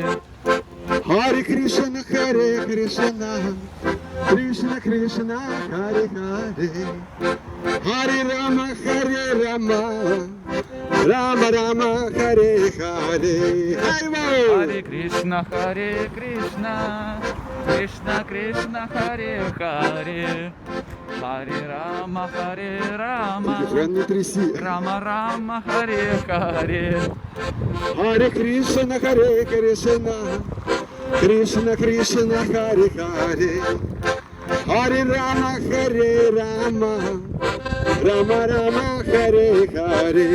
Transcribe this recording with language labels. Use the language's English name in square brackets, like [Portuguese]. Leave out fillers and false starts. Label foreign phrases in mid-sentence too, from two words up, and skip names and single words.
[Sanskrit] हरे कृष्ण, कृष्ण, कृष्ण, कृष्ण, हरे हरे. हरे राम, राम राम हरे हरे. हरे कृष्ण, कृष्ण कृष्ण, हरे हरे. हरे राम, [Russian] Телефон не тряси. [Sanskrit] राम राम, हरे हरे. हरे कृष्ण, हरे कृष्ण. कृष्ण कृष्ण, हरे हरे. हरे राम, हरे राम. राम राम, हरे हरे.